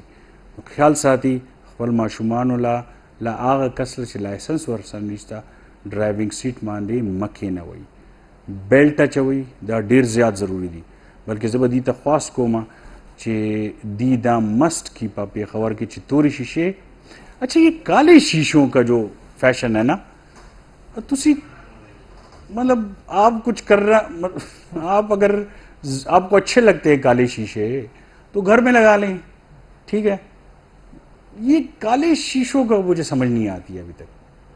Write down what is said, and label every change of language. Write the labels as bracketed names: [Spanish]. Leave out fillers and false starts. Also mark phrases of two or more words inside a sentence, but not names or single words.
[Pashto] نو خیال ساتي خپل ماشومانو لا هغه کس چې لایسنس ورسره نشته [English] driving seat [Pashto] باندې مه کېنوئ, بیلټ اچوئ, دا ډېر زیات ضروری دي. بلکې زه به دې ته خواست کوم چې دی دا مسٹ کی پا پېښور کې چې تورې شیشې, [Urdu] اچھا یہ کالے شیشوں کا جو فیشن ہے نا, تسی مطلب آپ کچھ کر رہا, آپ اگر آپ کو اچھے لگتے ہیں کالے شیشے تو گھر میں لگا لیں, ٹھیک ہے. یہ کالے شیشوں کا مجھے سمجھ نہیں آتی ہے ابھی تک.